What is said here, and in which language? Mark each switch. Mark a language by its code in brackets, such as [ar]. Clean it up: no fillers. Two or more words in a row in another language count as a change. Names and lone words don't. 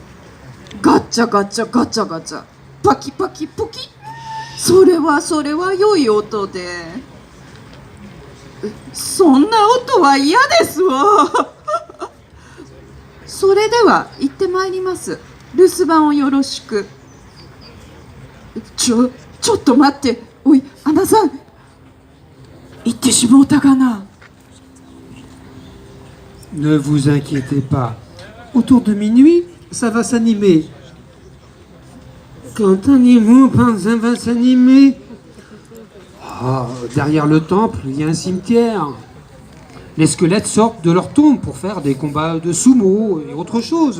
[ja] ガチャガチャガチャガチャ、パキパキポキ、それは良い音で、そんな音は嫌ですわ。それでは行ってまいります。留守番をよろしく。ちょっと待って。おい、アナさん、行ってしもうたがな。 [fr] Ne vous inquiétez pas. Autour de minuit, ça va s'animer. Quand un animal va s'animer... derrière le temple, il y a un cimetière. Les squelettes sortent de leur tombe pour faire des combats de sumo et autre chose.